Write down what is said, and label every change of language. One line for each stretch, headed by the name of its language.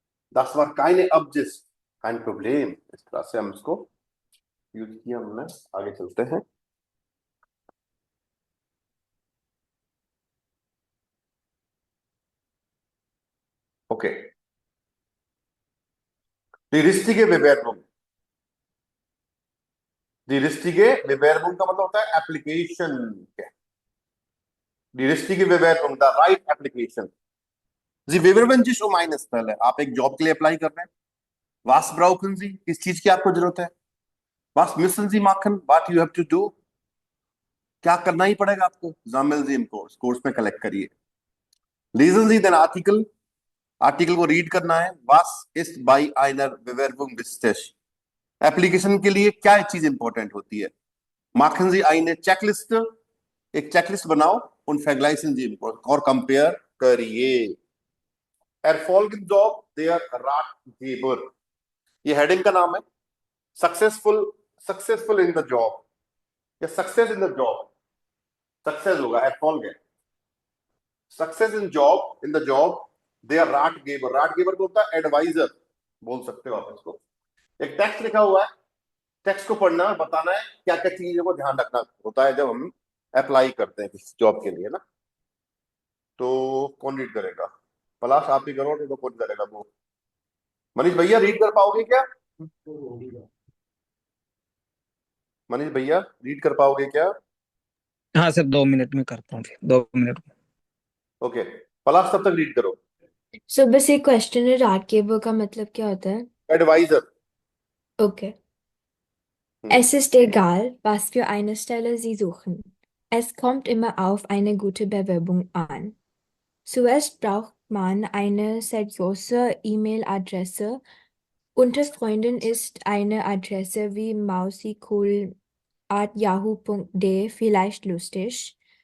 German: das war keine Absicht kein Problem
Hindi: इस तरह से हम इसको यूज किया हमने आगे चलते हैं okay
German: Die richtige Bewerbung. Die richtige Bewerbung
Hindi: का मतलब होता है application
German: Die richtige Bewerbung,
English: the right application.
German: Sie bewerben sich um eine Stelle.
Hindi: आप एक जॉब के लिए अप्लाई कर रहे हैं
German: Was brauchen Sie?
Hindi: किस चीज की आपको जरूरत है
German: Was müssen Sie machen?
English: What you have to do?
Hindi: क्या करना ही पड़ेगा आपको
German: Sammeln Sie im Kurs.
Hindi: Course में कलेक्ट करिए
German: Lesen Sie den Artikel.
Hindi: Article को रीड करना है
German: Was ist bei einer Bewerbung wichtig?
Hindi: Application के लिए क्या चीज इंपॉर्टेंट होती है
German: Machen Sie eine Checkliste.
Hindi: एक चेकलिस्ट बनाओ
German: und vergleichen Sie
Hindi: और कंपेयर करिए
German: Erfolg im Job der Ratgeber.
Hindi: ये हेडिंग का नाम है
English: successful in the job
Hindi: या
English: success in the job
Hindi: success होगा Erfolg है success in the job दे are राटगेबर को होता है एडवाइजर बोल सकते हो आप इसको एक टेक्स्ट लिखा हुआ है टेक्स्ट को पढ़ना और बताना है क्या क्या चीजों को ध्यान रखना होता है जब हम अप्लाई करते हैं किसी जॉब के लिए ना तो कौन रीड करेगा पलाश आप ही करो तो कौन करेगा वो मनीष भैया रीड कर पाओगे क्या मनीष भैया रीड कर पाओगे क्या हाँ सर 2 मिनट में करता हूँ फिर 2 मिनट में ओके पलाश तब तक रीड करो सो बस एक क्वेश्चन है राटगेबर का मतलब क्या होता है adviser
English: Okay.
German: Es ist egal, was für eine Stelle Sie suchen. Es kommt immer auf eine gute Bewerbung an. Zuerst braucht man eine seriöse E-Mail-Adresse. Unter Freunden ist eine Adresse wie mausicool@yahoo.de vielleicht lustig.